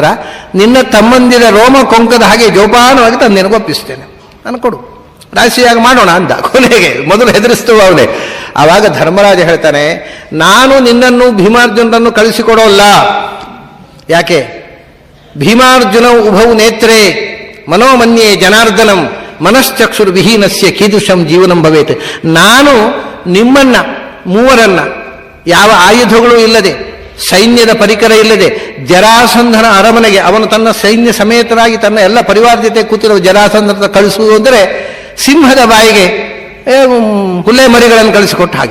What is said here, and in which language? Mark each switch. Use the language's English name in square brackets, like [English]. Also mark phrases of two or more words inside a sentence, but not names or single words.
[Kannada] ನಿನ್ನ ತಮ್ಮಂದಿರ ರೋಮ ಕೊಂಕದ ಹಾಗೆ ಜೋಪಾನವಾಗಿ ತಂದು ನಿನಗೊಪ್ಪಿಸ್ತೇನೆ, ನಾನು ಕೊಡು, ರಾಶಿಯಾಗಿ ಮಾಡೋಣ ಅಂದ. ಕೊನೆಗೆ ಮೊದಲು ಹೆದರಿಸ್ತೇವೆ ಅವನೇ. ಆವಾಗ ಧರ್ಮರಾಜ ಹೇಳ್ತಾನೆ, ನಾನು ನಿನ್ನನ್ನು ಭೀಮಾರ್ಜುನರನ್ನು ಕಳಿಸಿಕೊಡೋಲ್ಲ. [Sanskrit] ಯಾಕೆ? ಭೀಮಾರ್ಜುನ ಉಭೌ ನೇತ್ರೇ ಮನೋಮನ್ಯೇ ಜನಾರ್ದನಂ ಮನಶ್ಚಕ್ಷುರ್ ವಿಹೀನಸ್ಯ ಕೀದೃಶಂ ಜೀವನಂ ಭವೇತ್. [Kannada] ನಾನು ನಿಮ್ಮನ್ನ ಮೂವರನ್ನ ಯಾವ ಆಯುಧಗಳು ಇಲ್ಲದೆ, ಸೈನ್ಯದ ಪರಿಕರ ಇಲ್ಲದೆ ಜರಾಸಂಧನ ಅರಮನೆಗೆ ಅವನು ತನ್ನ ಸೈನ್ಯ ಸಮೇತರಾಗಿ ತನ್ನ ಎಲ್ಲ ಪರಿವಾರ ಜೊತೆ ಕೂತಿರೋ ಜರಾಸಂಧನ ಕಳಿಸುವುದು ಅಂದರೆ ಸಿಂಹದ ಬಾಯಿಗೆ ಹುಲ್ಲೆ ಮರಿಗಳನ್ನು ಕಳಿಸಿಕೊಟ್ಟ ಹಾಗೆ.